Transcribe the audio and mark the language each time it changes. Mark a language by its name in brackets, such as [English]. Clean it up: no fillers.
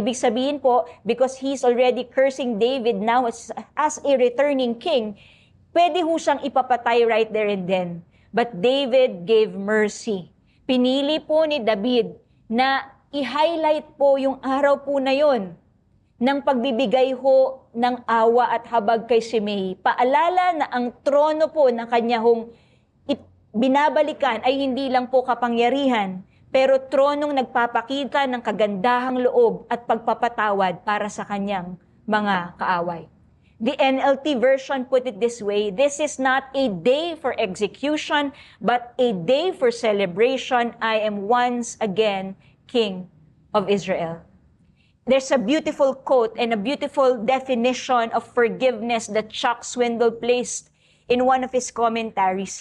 [Filipino] Ibig sabihin po, [English] because he's already cursing David now as a returning king, [Filipino] pwede ho siyang ipapatay [English] right there and then. But David gave mercy. [Filipino] Pinili po ni David na i-highlight po yung araw po na yon ng pagbibigay ho ng awa at habag kay Shimei. Paalala na ang trono po na kanya hong binabalikan ay hindi lang po kapangyarihan, pero tronong nagpapakita ng kagandahang loob at pagpapatawad para sa kanyang mga kaaway. [English] The NLT version put it this way, "This is not a day for execution, but a day for celebration. I am once again King of Israel." There's a beautiful quote and a beautiful definition of forgiveness that Chuck Swindoll placed in one of his commentaries.